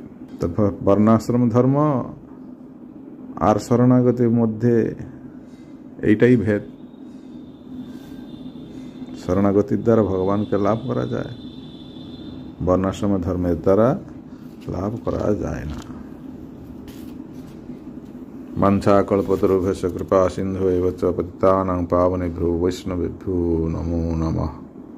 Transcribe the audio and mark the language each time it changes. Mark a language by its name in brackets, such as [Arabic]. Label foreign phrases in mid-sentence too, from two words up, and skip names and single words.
[Bangla] তো বর্ণাশ্রম ধর্ম আর শরণাগতির মধ্যে এইটাই ভেদ। শরণাগতির দ্বারা ভগবানকে লাভ করা যায়, বর্ণাশ্রম ধর্মের দ্বারা লাভ করা যায় না। [Sanskrit] বাঞ্ছা কল্পতরুভ্যশ্চ কৃপা সিন্ধু এব চ পতিতানাং পাবনেভ্যো বৈষ্ণবেভ্যো নমো নমঃ।